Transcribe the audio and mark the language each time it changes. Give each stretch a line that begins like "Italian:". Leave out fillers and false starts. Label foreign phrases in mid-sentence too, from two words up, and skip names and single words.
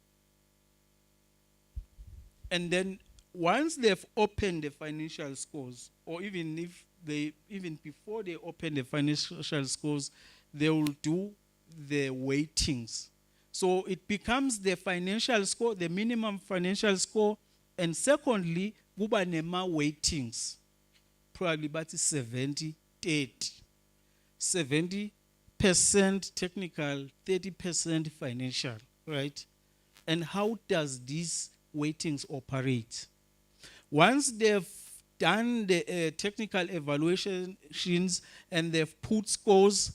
English: And then once they've opened the financial scores, or even before they open the financial scores, they will do the weightings. So it becomes the financial score, the minimum financial score, and secondly,
Zulu: kuba nema weightings.
English: Probably about 70-30. 70% technical, 30% financial, right? And how does these weightings operate? Once they've done the technical evaluations and they've put scores.